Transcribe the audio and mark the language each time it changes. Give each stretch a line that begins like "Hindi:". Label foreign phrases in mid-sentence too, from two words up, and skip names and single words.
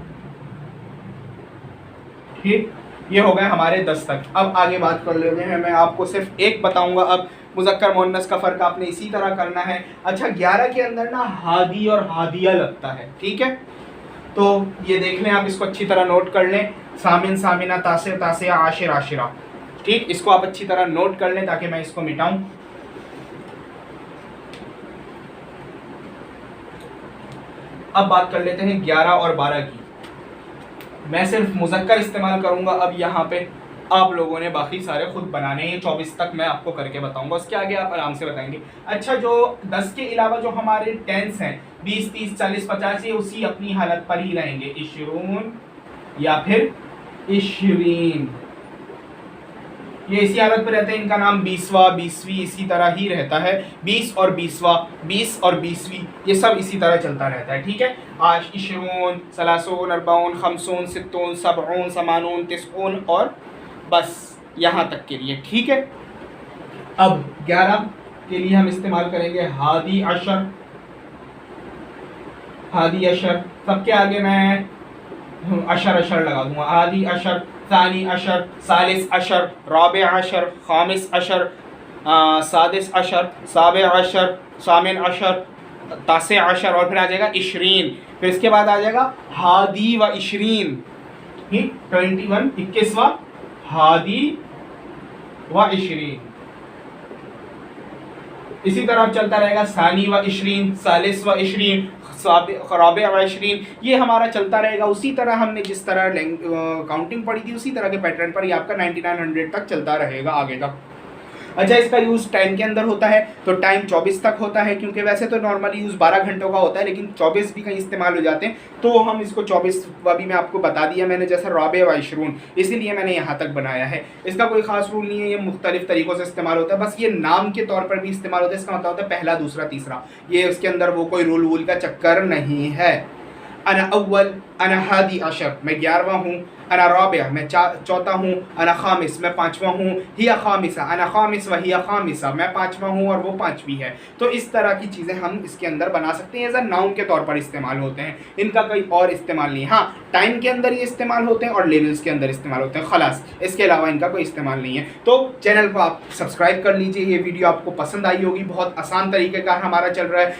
Hindi: ठीक, ये हो गए हमारे 10 तक। अब आगे बात कर लेते हैं। मैं आपको सिर्फ एक बताऊंगा अब, मुज़क्कर मुअन्नस का फ़र्क आपने इसी तरह करना है। अच्छा, 11 के अंदर ना हादी और हादिया लगता है, ठीक है? तो ये देख लें आप, इसको अच्छी तरह नोट कर लें।
Arabic: ثامن، ثامنة، تاسع، تاسعة، عاشر، عاشرة.
Hindi: ठीक, इसको आप अच्छी तरह नोट कर लें ताकि मैं इसको मिटाऊं। अब बात कर लेते हैं 11 और 12 की। मैं सिर्फ मुज़क्कर इस्तेमाल करूंगा अब यहाँ पे, आप लोगों ने बाकी सारे खुद बनाने हैं। 24 तक मैं आपको करके बताऊंगा, उसके आगे आप आराम से बताएंगे। अच्छा, जो 10 के अलावा जो हमारे टेंस हैं 20, 30, 40, 50, ये उसी अपनी हालत पर ही रहेंगे, इशरून या फिर इशरीन, ये इसी हालत पर रहते हैं। इनका नाम 20वां, 20वीं इसी तरह ही रहता है। 20 और 20वां, 20 और 20वीं, ये सब इसी तरह चलता रहता है, ठीक है?
Arabic: آج عشرون، ثلاثون، أربعون، خمسون، ستون، سبعون، ثمانون، تسعون,
Hindi: और बस यहाँ तक के लिए, ठीक है? अब 11 के लिए हम इस्तेमाल करेंगे
Arabic: حادي عشر، حادي عشر.
Hindi: सबके आगे मैं
Arabic: عشر عشر
Hindi: लगा दूंगा।
Arabic: حادي عشر, ثاني عشر، ثالث عشر، رابع عشر، خامس عشر، سادس عشر، سابع عشر، ثامن عشر، تاسع عشر,
Hindi: और फिर आ जाएगा इशरीन। फिर इसके बाद आ जाएगा
Arabic: حادي وعشرين,
Hindi: ठीक?
Arabic: 21, 21वां حادي وعشرين.
Hindi: इसी तरह चलता रहेगा
Arabic: ثاني وعشرين، ثالث وعشرين، رابع وعشرين.
Hindi: ये हमारा चलता रहेगा उसी तरह, हमने जिस तरह काउंटिंग पढ़ी थी उसी तरह के पैटर्न पर ये आपका 9900 तक चलता रहेगा आगे तक। अच्छा, इसका
English: use time
Hindi: के अंदर होता है, तो टाइम 24 तक होता है, क्योंकि वैसे तो
English: normally use
Hindi: 12 घंटों का होता है, लेकिन 24 भी कहीं इस्तेमाल हो जाते हैं, तो हम इसको 24 भी मैं आपको बता दिया मैंने, जैसे
Arabic: رابع وعشرون,
Hindi: इसीलिए मैंने यहाँ तक बनाया है। इसका कोई खास रूल नहीं है, ये मुख्तलिफ तरीक़ों से इस्तेमाल होता है, बस ये नाम के तौर पर भी इस्तेमाल होता है। इसका मतलब होता है पहला, दूसरा, तीसरा, ये उसके अंदर वो कोई रूल वूल का चक्कर नहीं है।
Arabic: أنا أول، أنا حادي عشر,
Hindi: मैं 11वां हूँ।
Arabic: أنا رابع,
Hindi: मैं चौथा हूँ।
Arabic: أنا خامس,
Hindi: मैं 5वां हूँ।
Arabic: هي خامسة، أنا خامس وهي خامسة,
Hindi: मैं 5वां हूँ और वो 5वीं है। तो इस तरह की चीज़ें हम इसके अंदर बना सकते हैं,
English: as a noun
Hindi: के तौर पर इस्तेमाल होते हैं, इनका कोई और इस्तेमाल नहीं। हाँ, टाइम के अंदर ये इस्तेमाल होते हैं और लेवल्स के अंदर इस्तेमाल होते हैं, खलास, इसके अलावा इनका कोई इस्तेमाल नहीं है। तो चैनल को आप सब्सक्राइब कर लीजिए। ये वीडियो आपको पसंद आई होगी, बहुत आसान तरीके का हमारा चल रहा है।